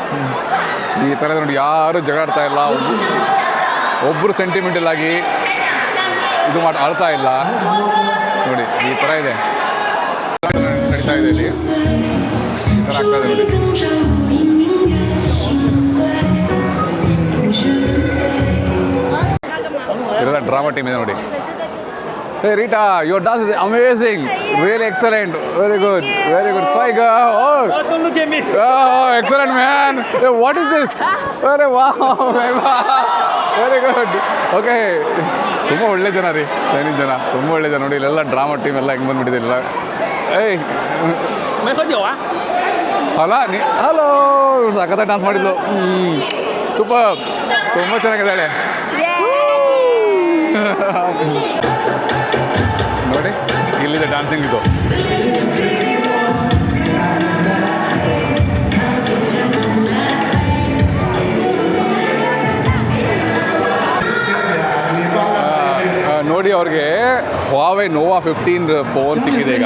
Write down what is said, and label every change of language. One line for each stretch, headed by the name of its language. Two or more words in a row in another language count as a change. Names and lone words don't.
Kannada: ಈ ಥರ ನೋಡಿ, ಯಾರು ಜಗಳಾಡ್ತಾ ಇಲ್ಲ, ಒಬ್ಬರು ಸೆಂಟಿಮೆಂಟಲ್ ಆಗಿ ಇದು ಅಳ್ತಾ ಇಲ್ಲ ನೋಡಿ. ಈ ಥರ ಇದೆ, ನಡೀತಾ ಇದೆ ಇಲ್ಲಿ. ಈ ಥರ ಆಗ್ತಾ ಇದೆ ನೋಡಿ. ಇದೆಲ್ಲ
English: drama team
Kannada: ಇದೆ ನೋಡಿ.
English: Hey Rita, your dance is amazing, really excellent, very good. Swaiga, oh, don't look at me. Oh, excellent man. Hey, what is this? Very wow, very good.
Kannada: Okay, ತುಂಬ ಒಳ್ಳೆ ಜನ ರೀ, ಚೈನೀಸ್ ಜನ, ತುಂಬ ಒಳ್ಳೆ ಜನ ನೋಡಿ. ಇಲ್ಲೆಲ್ಲ
English: drama team
Kannada: ಎಲ್ಲ ಹೆಂಗೆ ಬಂದುಬಿಟ್ಟಿದೆ. ಏಯ್,
Chinese: 没喝酒啊？
Kannada: ಅಲ್ಲ ನೀ ಹಲೋ, ಸಖತ್ತ ಡ್ಯಾನ್ಸ್ ಮಾಡಿದ್ಲು. ಸೂಪರ್, ತುಂಬ ಚೆನ್ನಾಗಿದ್ದಾಳೆ ನೋಡಿ. ಇಲ್ಲಿದೆ ಡ್ಯಾನ್ಸಿಂಗ್ ಇದು. ನೋಡಿ, ಅವ್ರಿಗೆ Huawei Nova 15 ಫೋನ್ ಸಿಕ್ಕಿದೆ ಈಗ.